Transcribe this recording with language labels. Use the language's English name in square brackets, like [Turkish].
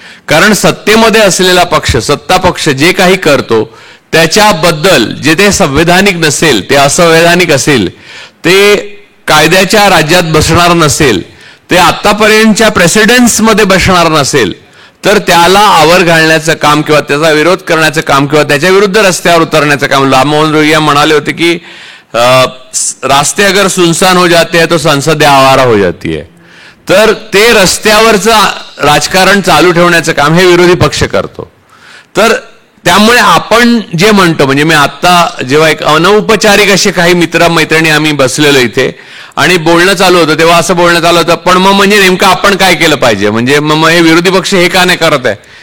[Marathi] कारण सत्तेमध्ये असलेला पक्ष, सत्ता पक्ष जे काही करतो त्याच्याबद्दल जे ते संवैधानिक नसेल, ते असंवैधानिक असेल, ते कायद्याच्या राज्यात बसणार नसेल, ते आतापर्यंतच्या प्रेसिडेंट्समध्ये बसणार नसेल, तर त्याला आवर घालण्याचं काम किंवा त्याचा विरोध करण्याचं काम किंवा त्याच्या विरुद्ध रस्त्यावर उतरण्याचं काम. [Hindi] राममोहन रोहिया [Marathi] म्हणाले होते की [Hindi] रास्ते अगर सुनसान हो जाते हैं तो संसद आवारा हो जाती है. [Marathi] तर ते रस्त्यावरचं राजकारण चालू ठेवण्याचं काम हे विरोधी पक्ष करतो. तर त्यामुळे आपण जे म्हणतो, म्हणजे मी आता जेव्हा एक अनौपचारिक असे काही मित्रमैत्रिणी आम्ही बसलेलो इथे आणि बोलणं चालू होतं तेव्हा असं बोलणं चालू होतं, पण मग म्हणजे नेमकं आपण काय केलं पाहिजे, म्हणजे मग हे विरोधी पक्ष हे का नाही करत आहे.